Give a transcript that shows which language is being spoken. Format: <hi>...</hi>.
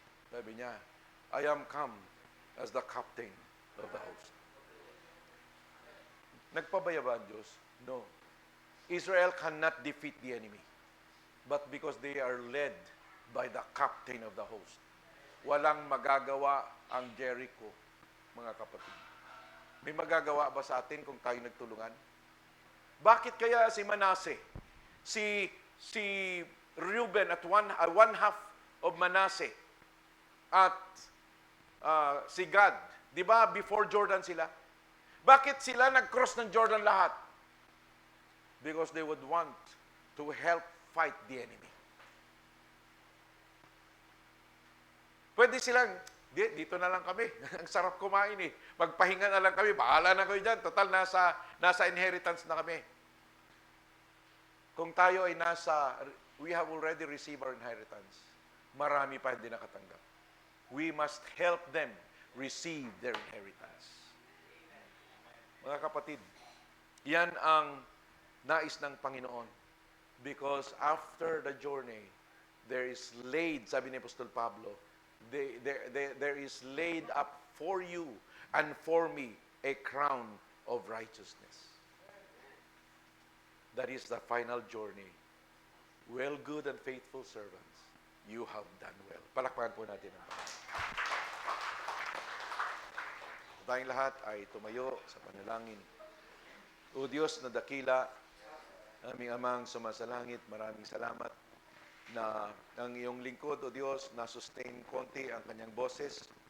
<tl>Sabi niya,</tl> <en>I am come as the captain of the host.</en> <tl>Nagpabaya ba ang Diyos?</tl> <en>No. Israel cannot defeat the enemy. But because they are led by the captain of the host.</en> <tl>Walang magagawa ang Jericho, mga kapatid. May magagawa ba sa atin kung tayo nagtulungan? Bakit kaya si Manasseh, si Reuben at</tl> <en>one half of Manasseh</en> <tl>at si Gad, di ba before Jordan sila? Bakit sila nag-cross ng Jordan lahat?</tl> <en>Because they would want to help fight the enemy.</en> <tl>Pwede silang, dito na lang kami. Ang sarap kumain eh. Magpahinga na lang kami. Bahala na kayo dyan. Total, nasa inheritance na kami. Kung tayo ay</tl> <en>we have already received our inheritance.</en> <tl>Marami pa hindi nakatanggap.</tl> <en>We must help them receive their inheritance.</en> <tl>Mga kapatid, yan ang nais ng Panginoon.</tl> <en>Because after the journey, there is laid,</en> <tl>sabi ni Apostol Pablo,</tl> <en>there is laid up for you and for me a crown of righteousness. That is the final journey. Well, good and faithful servants, you have done well.</en> <tl>Palakpakan po natin ang Panginoon. Tayong lahat ay tumayo sa panalangin. O Diyos na dakila, aming amang sumasalangit, maraming salamat na ang iyong lingkod, O Diyos, na-sustain konti ang kanyang boses.</tl>